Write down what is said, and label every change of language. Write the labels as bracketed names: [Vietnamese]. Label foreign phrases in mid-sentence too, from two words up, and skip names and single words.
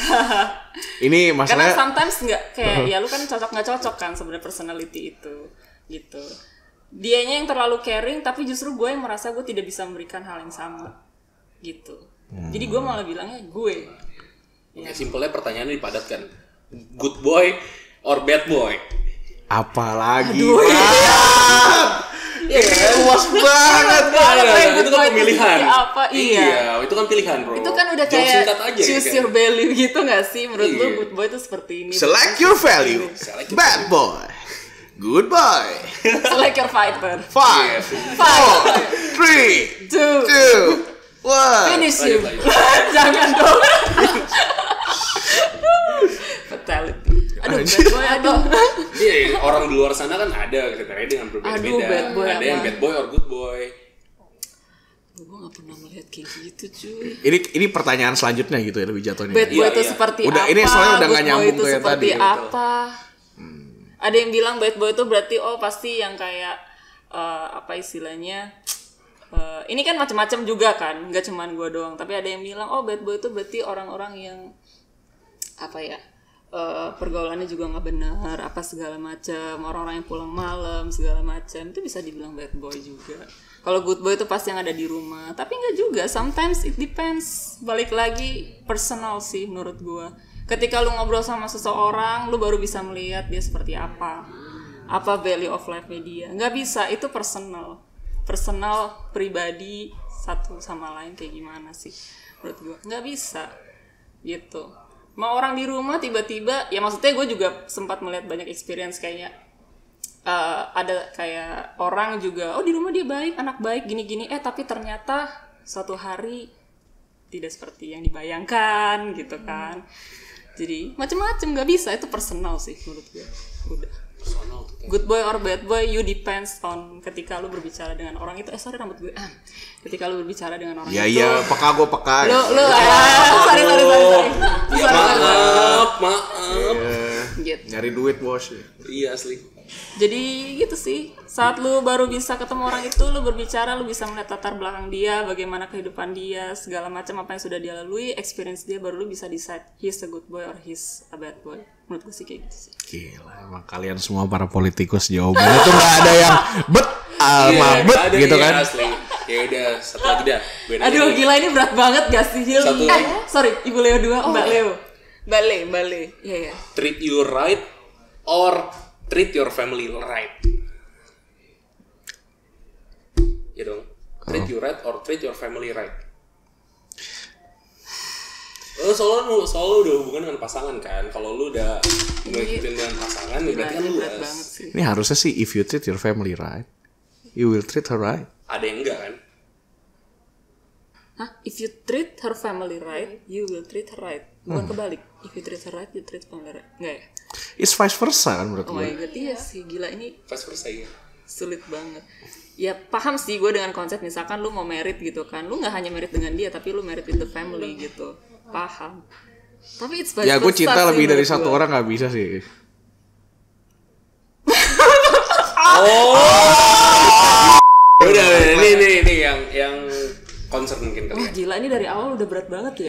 [Indonesian] Ini masalahnya. Karena sometimes nggak kayak ya lu kan cocok nggak cocok kan sebenarnya personality itu gitu. Dianya yang terlalu caring tapi justru gue yang merasa gue tidak bisa memberikan hal yang sama gitu. Jadi gue malah bilangnya gue. Ya, simpelnya pertanyaannya dipadatkan. [English] Good boy or bad boy? [Indonesian] Apalagi. Iya, luas banget. Itu kan pemilihan. Apa? Iya. Itu kan pilihan, bro. Itu kan udah Jawab kayak singkat aja, choose kan? [English] your value [Indonesian] gitu nggak sih? Menurut lu [English] good boy [Indonesian] itu seperti ini. [English] Select your value. Bad boy. Good boy. Select your fighter. 5, 4, 3, 2, 1. Finish you. [Indonesian] Jangan dong. Fatality. Aduh, [English] bad boy atau [Indonesian] Iya, orang di luar sana kan ada kriteria dengan berbeda-beda. [English] bad boy [Indonesian] ada yang [English] bad boy or good boy. [Indonesian] gue gak pernah melihat kayak gitu cuy. Ini pertanyaan selanjutnya gitu ya, lebih jatuhnya. [English] Bad boy itu [Indonesian] Iya. seperti Udah, apa? ini soalnya udah Good nggak boy nyambung itu tuh yang seperti tadi. apa? Ada yang bilang [English] bad boy [Indonesian] itu berarti pasti yang kayak apa istilahnya? Ini kan macam-macam juga kan, nggak cuman gue doang. Tapi ada yang bilang [English] bad boy [Indonesian] itu berarti orang-orang yang apa ya? Pergaulannya juga nggak benar, apa segala macam, orang-orang yang pulang malam segala macam, itu bisa dibilang [English] bad boy [Indonesian] juga. Kalau [English] good boy [Indonesian] itu pasti yang ada di rumah, tapi nggak juga, [English] sometimes it depends, [Indonesian] balik lagi personal sih menurut gua. Ketika lu ngobrol sama seseorang, lu baru bisa melihat dia seperti apa [English] value of life- [Indonesian] nya dia. Nggak bisa, itu personal pribadi satu sama lain kayak gimana sih menurut gua, nggak bisa gitu. Mau orang di rumah tiba-tiba, ya maksudnya gue juga sempat melihat banyak experience kayaknya ada kayak orang juga, di rumah dia baik, anak baik, gini-gini, tapi ternyata suatu hari tidak seperti yang dibayangkan gitu kan. Jadi macem-macem, nggak bisa, itu personal sih menurut gue. Udah. [English] Good boy or bad boy, you depends on [Indonesian] ketika lu berbicara dengan orang itu. [English] Sorry [Indonesian] rambut gue. Ketika lu berbicara dengan orang itu. Iya, peka gue peka. Sorry. Maaf. Gitu. Nyari duit bos. Iya asli. Jadi gitu sih, saat lu baru bisa ketemu orang itu, lu berbicara, lu bisa melihat latar belakang dia, bagaimana kehidupan dia, segala macam apa yang sudah dia lalui, experience dia, baru lu bisa [English] decide he's a good boy or he's a bad boy. [Indonesian] Menurut gue sih kayak gitu sih. Gila, emang kalian semua para politikus jawabannya tuh nggak ada yang gitu kan? Asli. Ya udah, satu lagi dah. Aduh, gila ini berat banget gak sih, Hil? Satu lagi. Sorry, Ibu Leo 2, Mbak Leo. Mbak Le. Iya. [English] Treat you right or treat your family right. [Indonesian] Ya dong. [English] Treat you right or treat your family right. [Indonesian] Soalnya udah hubungan dengan pasangan kan. Kalau lu udah ngikutin dengan pasangan, berarti kan luas. Ini harusnya sih [English] if you treat your family right, you will treat her right. [Indonesian] Ada yang enggak kan? Hah? [English] If you treat her family right, you will treat her right. [Indonesian] Bukan kebalik. [English] If you treat her right, you treat family right. [Indonesian] Enggak ya? [English] It's vice versa [Indonesian] kan menurut Oh gue. [English] my god, [Indonesian] iya sih. Gila ini [English] Vice versa ya. [Indonesian] sulit banget. Ya paham sih gue dengan konsep misalkan lu mau married gitu kan. Lu gak hanya married dengan dia, tapi lu [English] married with the family [Indonesian] gitu. Paham. [English] Tapi it's vice [Indonesian] Ya gue versa cinta sih lebih dari menurut satu gue. orang nggak bisa sih. Udah, ini yang concern mungkin Wah kalian. gila ini dari awal udah berat banget ya.